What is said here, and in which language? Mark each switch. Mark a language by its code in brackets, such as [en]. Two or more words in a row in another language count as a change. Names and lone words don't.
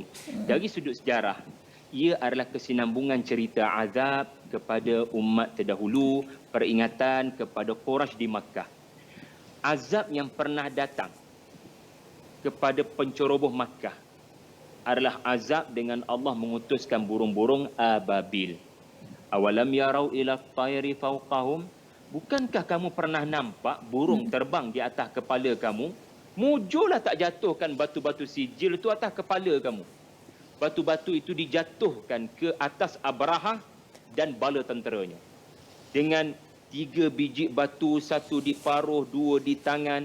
[ms] Dari sudut sejarah, ia adalah kesinambungan cerita azab kepada umat terdahulu, peringatan kepada Quraisy di Makkah. Azab yang pernah datang kepada penceroboh Makkah adalah azab dengan Allah mengutuskan burung-burung ababil. [ar] أولم يروا إلى الطير فوقهم, [ms] bukankah kamu pernah nampak burung terbang di atas kepala kamu? Mujurlah tak jatuhkan batu-batu sijil itu atas kepala kamu. Batu-batu itu dijatuhkan ke atas Abrahah dan bala tenteranya. Dengan 3 biji batu, 1 di paruh, 2 di tangan.